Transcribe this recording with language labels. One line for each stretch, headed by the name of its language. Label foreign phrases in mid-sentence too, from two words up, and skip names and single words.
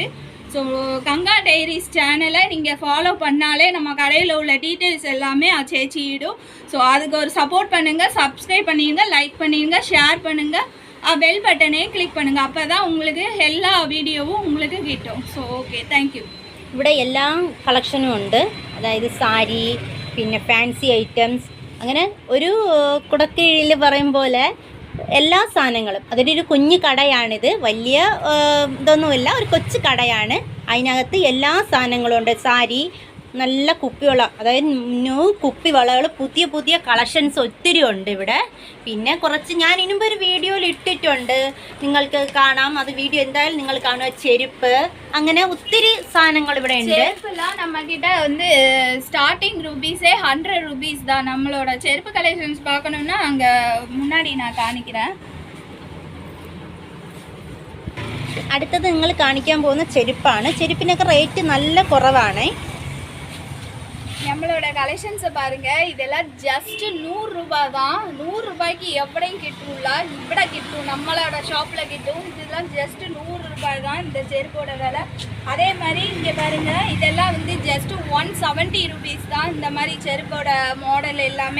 Tamil: ஸோ கங்கா டைரிஸ் சேனலை நீங்கள் ஃபாலோ பண்ணாலே நம்ம கடையில் உள்ள டீட்டெயில்ஸ் எல்லாமே சேச்சிடும். ஸோ அதுக்கு ஒரு சப்போர்ட் பண்ணுங்கள், சப்ஸ்கிரைப் பண்ணிடுங்க, லைக் பண்ணிடுங்க, ஷேர் பண்ணுங்கள்,
English: bell button
Tamil: கிளிக் பண்ணுங்கள். அப்போ தான் உங்களுக்கு எல்லா வீடியோவும் உங்களுக்கு கிட்டும். ஸோ ஓகே, தேங்க்யூ.
Malayalam: ഇവിടെ എല്ലാ കളക്ഷനും ഉണ്ട്. അതായത് സാരി, പിന്നെ ഫാൻസി ഐറ്റംസ്, അങ്ങനെ ഒരു കുടക്കീഴിൽ പറയും പോലെ എല്ലാ സാധനങ്ങളും. അതിൻ്റെ ഒരു കുഞ്ഞു കടയാണിത്, വലിയ ഇതൊന്നുമില്ല, ഒരു കൊച്ചു കടയാണ്. അതിനകത്ത് എല്ലാ സാധനങ്ങളും ഉണ്ട്. സാരി, നല്ല കുപ്പിവള, അതായത് ന്യൂ കുപ്പിവളകൾ, പുതിയ കളക്ഷൻസ് ഒത്തിരി ഉണ്ട് ഇവിടെ. പിന്നെ കുറച്ച് ഞാൻ ഇനുമ്പ് ഒരു വീഡിയോയിൽ ഇട്ടിട്ടുണ്ട്, നിങ്ങൾക്ക് കാണാം. അത് വീഡിയോ എന്തായാലും നിങ്ങൾ കാണുക. ചെരുപ്പ്, അങ്ങനെ ഒത്തിരി സാധനങ്ങൾ ഇവിടെ ഉണ്ട്.
Tamil: செருப்புலாம் நம்மக்கிட்ட வந்து ஸ்டார்டிங் ருபீஸே 100 ருபீஸ் தான். நம்மளோட செருப்பு கலெக்ஷன்ஸ் பார்க்கணுன்னா அங்கே முன்னாடி நான் காணிக்கிறேன்.
Malayalam: അടുത്തത് നിങ്ങൾ കാണിക്കാൻ പോകുന്ന ചെരുപ്പാണ്. ചെരുപ്പിനൊക്കെ റേറ്റ് നല്ല കുറവാണ്.
Tamil: நம்மளோட கலெக்ஷன்ஸை பாருங்க, இதெல்லாம் ஜஸ்ட் 100 ரூபாய் தான். 100 ரூபாய்க்கு எவ்வளையும் கிட்டும்ல, இவ்வளோ கிட்டும், நம்மளோட ஷாப்பில் கிட்டும். இதெல்லாம் ஜஸ்ட் 100 ரூபாய் தான் இந்த செருப்போட விலை. அதே மாதிரி இங்கே பாருங்க, இதெல்லாம் வந்து ஜஸ்ட் 170 ருபீஸ் தான் இந்த மாதிரி செருப்போட மாடல் எல்லாமே.